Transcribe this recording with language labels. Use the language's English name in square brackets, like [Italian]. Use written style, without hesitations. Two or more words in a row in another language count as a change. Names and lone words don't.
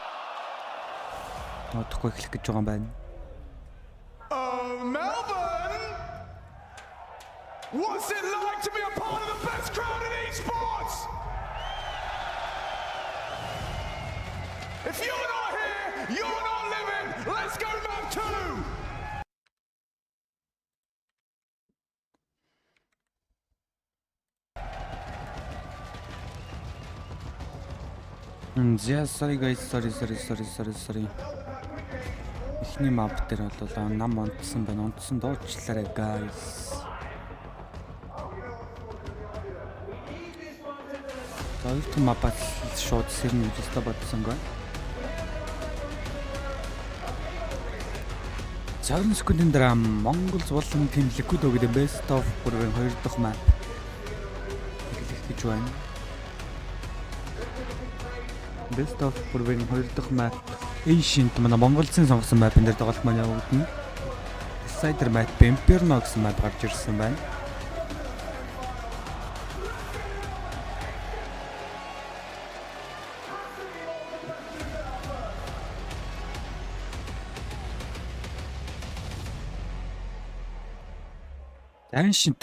[Mongolian] Одохгүй эхлэх гэж байгаа юм байна. [English] Melbourne! What's it like to be a part of the best crowd in esports? If you're not here, you're not living! Let's go map 2! Yeah, sorry guys, sorry. [Mongolian] Эхний map дээр бол нам унтсан байна. Унтсан дуучлаарай guys. Хоёрт map-аас шууд сэрнэ гэж бодсонгүй. 60 секундын дараа MongolZ болон Team Liquid гэдэг [English] Best of [Mongolian] 3-ийн 2 дахь map эхлэх гэж байна. [English] Best of [Mongolian] 3-ийн 2 дахь map Ancient манай MongolZ-ийн сонгосон map-ын дээр тоглолт маань явагдана. [English] Decider map [Mongolian] Inferno гэсэн map гарч ирсэн байна. Ancient.